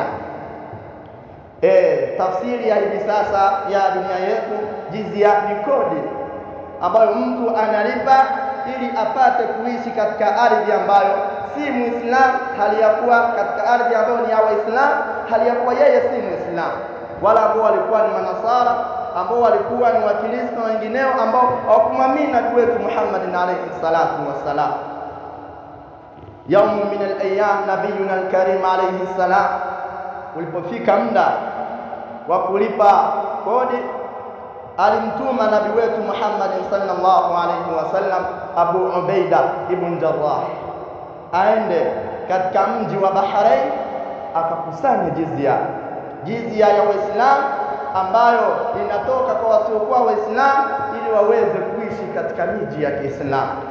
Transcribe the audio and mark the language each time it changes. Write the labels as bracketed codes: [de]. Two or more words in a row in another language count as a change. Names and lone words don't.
[sw] Tafsiri ya hivi sasa ya dunia yetu, jizya ni kodi ambayo mtu analipa ili apate kuishi katika ardhi ambayo si Muislamu, hali ya kuwa katika ardhi ambayo ni ya Waislamu, hali ya kuwa yeye si Muislamu. Wala ambao walikuwa ni Manasara, ambao walikuwa ni Wakristo na wengineo ambao hawakumwamini nabii wetu Muhammad [ar] عليه الصلاة والسلام. يوم من الأيام نبينا الكريم عليه السلام, [sw] ulipofika muda wa kulipa kodi, alimtuma nabii wetu Muhammad [ar] صلى الله عليه وسلم [sw] Abu Ubaidah ibn Jarrah aende katika mji wa Bahrain akakusanya jizya ya Waislamu ambayo inatoka kwa wasiokuwa Waislamu ili waweze kuishi katika miji ya Kiislamu.